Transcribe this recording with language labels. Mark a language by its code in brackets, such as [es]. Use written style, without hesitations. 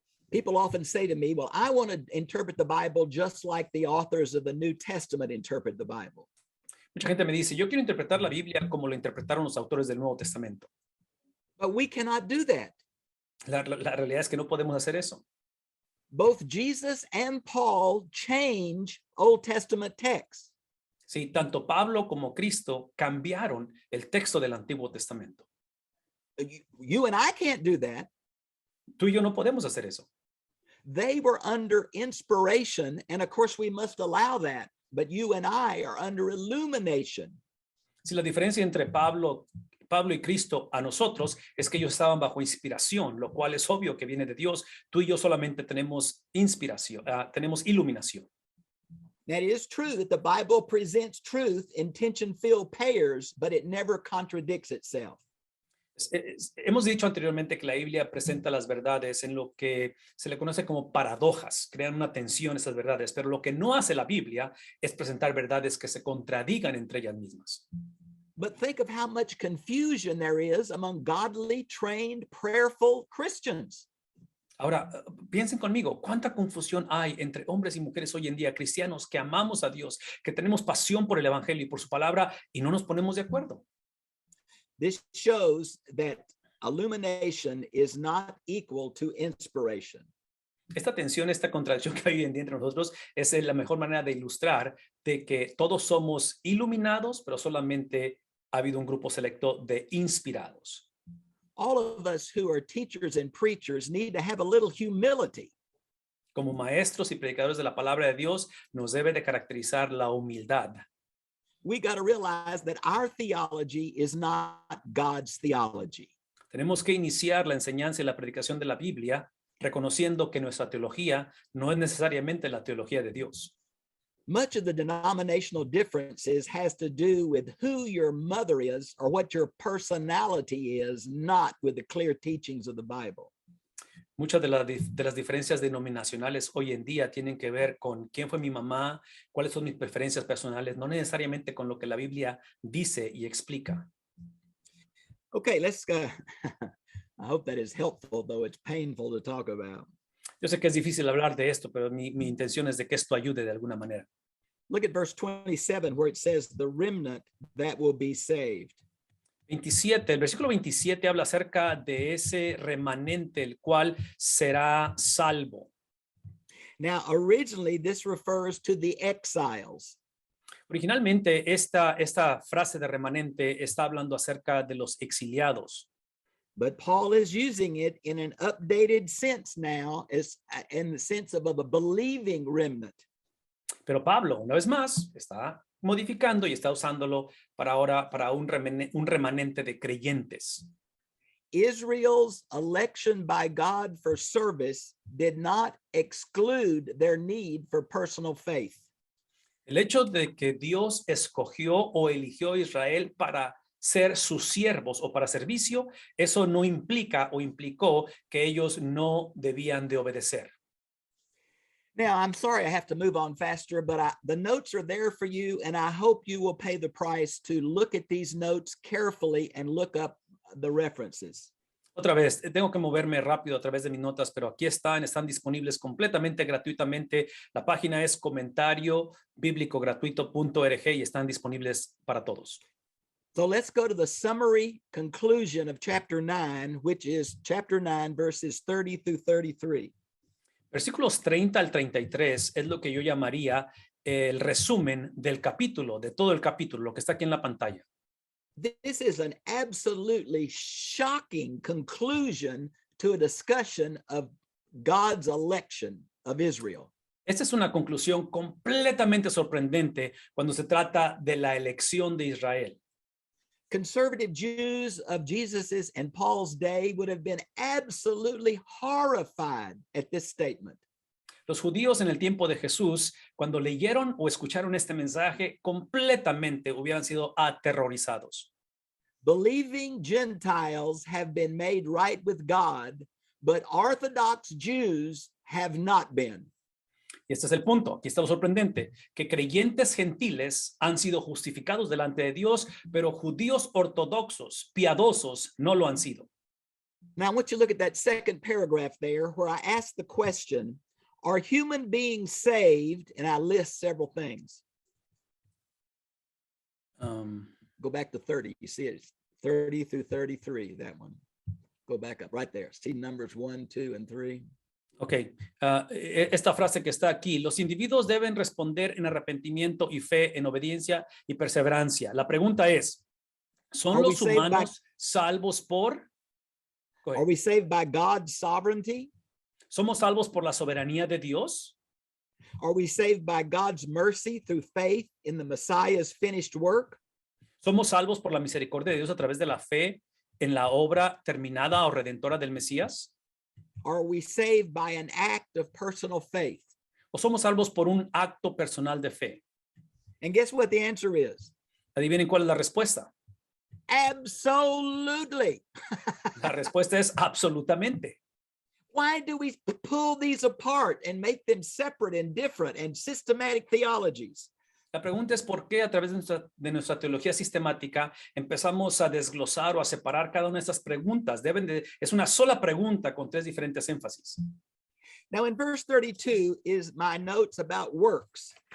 [en] People often say to me, well, I want to interpret the Bible just like the authors of the New Testament interpret the Bible. [es] Mucha gente me dice, yo quiero interpretar la Biblia como lo interpretaron los autores del Nuevo Testamento. [en] But we cannot do that. [es] La realidad es que no podemos hacer eso. [en] Both Jesus and Paul change Old Testament texts. [es] Sí, tanto Pablo como Cristo cambiaron el texto del Antiguo Testamento. [en] You and I can't do that. [es] Tú y yo no podemos hacer eso. [en] They were under inspiration, and of course we must allow that, but you and I are under illumination. [es] Si la diferencia entre Pablo y Cristo a nosotros es que ellos estaban bajo inspiración, lo cual es obvio que viene de Dios. Tú y yo solamente tenemos inspiración, tenemos iluminación. [en] Now, it is true that the Bible presents truth in tension-filled pairs, but it never contradicts itself. [es] Hemos dicho anteriormente que la Biblia presenta las verdades en lo que se le conoce como paradojas, crean una tensión esas verdades, pero lo que no hace la Biblia es presentar verdades que se contradigan entre ellas mismas. [en] But think of how much confusion there is among godly, trained, prayerful Christians. [es] Ahora, piensen conmigo, ¿cuánta confusión hay entre hombres y mujeres hoy en día, cristianos que amamos a Dios, que tenemos pasión por el Evangelio y por su palabra y no nos ponemos de acuerdo? [en] This shows that illumination is not equal to inspiration. [es] Esta tensión, esta contradicción que hay hoy en día entre nosotros es la mejor manera de ilustrar de que todos somos iluminados, pero solamente ha habido un grupo selecto de inspirados. [en] All of us who are teachers and preachers need to have a little humility. [es] Como maestros y predicadores de la palabra de Dios, nos debe de caracterizar la humildad. [en] We got to realize that our theology is not God's theology. [es] Tenemos que iniciar la enseñanza y la predicación de la Biblia reconociendo que nuestra teología no es necesariamente la teología de Dios. [en] Much of the denominational differences has to do with who your mother is or what your personality is, not with the clear teachings of the Bible. [es] Muchas de las diferencias denominacionales hoy en día tienen que ver con quién fue mi mamá, cuáles son mis preferencias personales, no necesariamente con lo que la Biblia dice y explica. [en] Okay, let's I hope that is helpful, though it's painful to talk about. [es] Yo sé que es difícil hablar de esto, pero mi intención es de que esto ayude de alguna manera. [en] Look at verse 27 where it says the remnant that will be saved. [es] 27, el versículo 27 habla acerca de ese remanente, el cual será salvo. [en] Now, originally, this refers to the exiles. [es] Originalmente, esta frase de remanente está hablando acerca de los exiliados. [en] But Paul is using it in an updated sense now, as in the sense of a believing remnant. [es] Pero Pablo, una vez más, está modificando y está usándolo para ahora para un remanente de creyentes. [en] Israel's election by God for service did not exclude their need for personal faith. [es] El hecho de que Dios escogió o eligió a Israel para ser sus siervos o para servicio, eso no implica o implicó que ellos no debían de obedecer. [en] Now, I'm sorry I have to move on faster, but the notes are there for you, and I hope you will pay the price to look at these notes carefully and look up the references. [es] Otra vez, tengo que moverme rápido a través de mis notas, pero aquí están disponibles completamente gratuitamente. La página es comentariobiblicogratuito.org y están disponibles para todos. [en] So let's go to the summary conclusion of chapter 9, which is chapter 9, verses 30 through 33. [es] Versículos 30 al 33 es lo que yo llamaría el resumen del capítulo, de todo el capítulo, lo que está aquí en la pantalla. [en] This is an absolutely shocking conclusion to a discussion of God's election of Israel. [es] Esta es una conclusión completamente sorprendente cuando se trata de la elección de Israel. [en] Conservative Jews of Jesus's and Paul's day would have been absolutely horrified at this statement. [es] Los judíos en el tiempo de Jesús, cuando leyeron o escucharon este mensaje, completamente hubieran sido aterrorizados. [en] Believing Gentiles have been made right with God, but Orthodox Jews have not been. [es] Y este es el punto, aquí está lo sorprendente, que creyentes gentiles han sido justificados delante de Dios, pero judíos ortodoxos, piadosos, no lo han sido. [en] Now, I want you to look at that second paragraph there where I ask the question, are human beings saved? And I list several things. Go back to 30. You see it, 30 through 33, that one. Go back up right there. See numbers 1, 2, and 3. [es] Ok, esta frase que está aquí, los individuos deben responder en arrepentimiento y fe, en obediencia y perseverancia. La pregunta es, ¿son los humanos salvos por? [en] Are we saved by God's sovereignty? [es] ¿Somos salvos por la soberanía de Dios? [en] Are we saved by God's mercy through faith in the Messiah's finished work? [es] ¿Somos salvos por la misericordia de Dios a través de la fe en la obra terminada o redentora del Mesías? [en] Are we saved by an act of personal faith? [es] ¿O somos salvos por un acto personal de fe? [en] And guess what the answer is? [es] Adivinen cuál es la respuesta. [en] Absolutely. [es] La respuesta es absolutamente. [en] Why do we pull these apart and make them separate and different and systematic theologies? [es] La pregunta es por qué a través de nuestra teología sistemática empezamos a desglosar o a separar cada una de estas preguntas. Es una sola pregunta con tres diferentes énfasis. [en] Now in verse 32 is my notes about works.